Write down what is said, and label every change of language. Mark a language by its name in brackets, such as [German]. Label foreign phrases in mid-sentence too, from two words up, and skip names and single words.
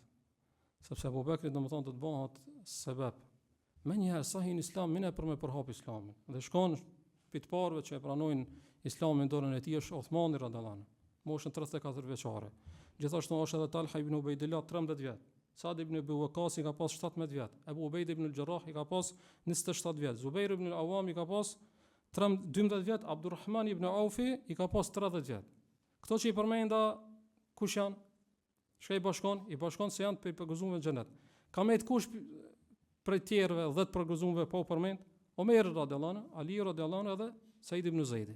[Albanian] Sepse Abu Bekri domethënë do të bëhet sebeb. Menjëherë sa hyn islam më për me përhap islamin. Dhe shkon pi të parëve që e pranojnë islamin dorën e tij është Uthmani [Arabic] رضي الله عنه, [Albanian] moshën 34 vjeçare. Gjithashtu është edhe Talha ibn Ubaydillah 13 vjet. Sa'd ibn Abi Waqqas i ka pas 17 vjet. Abu Ubayd ibn al-Jarrah i ka pas 27 vjet. Zubair ibn al-Awwam i ka pas 12 vjet. Abdurrahman ibn Aufi i ka pas 30 vjet. Këto që i përmenda kush janë? Çka i bashkon? I bashkon se janë të përgëzuar në xhenet. Ka me të kush prej tjerëve 10 përgëzuar pa u përmend? Omer [Arabic] رضي الله عنه, [Albanian] Ali [Arabic] رضي الله عنه [Albanian] edhe Said ibn Zaidi.